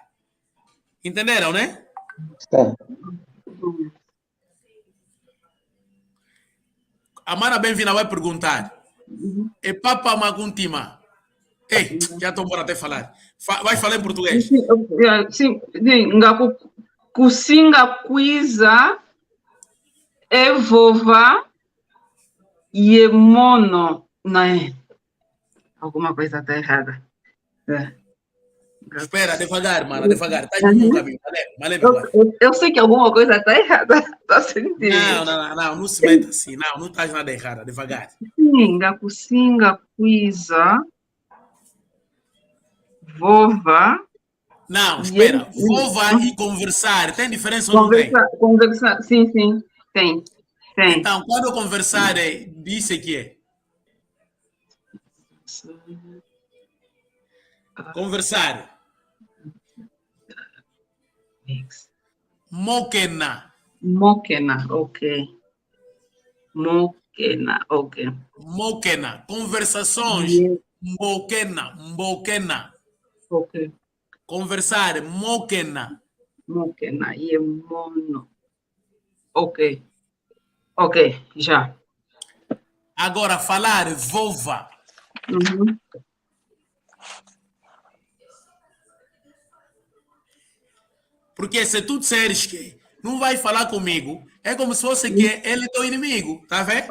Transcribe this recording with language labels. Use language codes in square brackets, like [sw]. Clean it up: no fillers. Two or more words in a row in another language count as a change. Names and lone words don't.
[pt] Entenderam, né? Tá. A Mara Bem-vinda vai perguntar. E Papa Maguntima? Ei, já estou embora até falar. Vai falar em português. Sim. [kg] Kusinga kwiza evova e mono, né? [pt] Alguma coisa está errada. Espera, devagar, mano, devagar. Está no bom caminho. Eu sei que alguma coisa está errada. Tá sentindo? Não se meta assim. Não estás nada errada, devagar. [kg] Kusinga kwiza vova. [pt] Não, espera. Vova e conversar. Tem diferença ou não tem? Conversar, sim, tem. Então, quando conversar, disse que é. Conversar. [kg] Mokena. Mokena, ok. Mokena, ok. Mokena. Conversações. [pt] Yeah. [kg] Mokena. Mokena. Ok. [pt] Conversar. Mokena. [kg] Mokena, mono. Ok. [pt] Ok, já. Agora, falar vova. Uhum. Porque se tu disseres que não vai falar comigo, é como se fosse que ele é teu inimigo, tá vendo?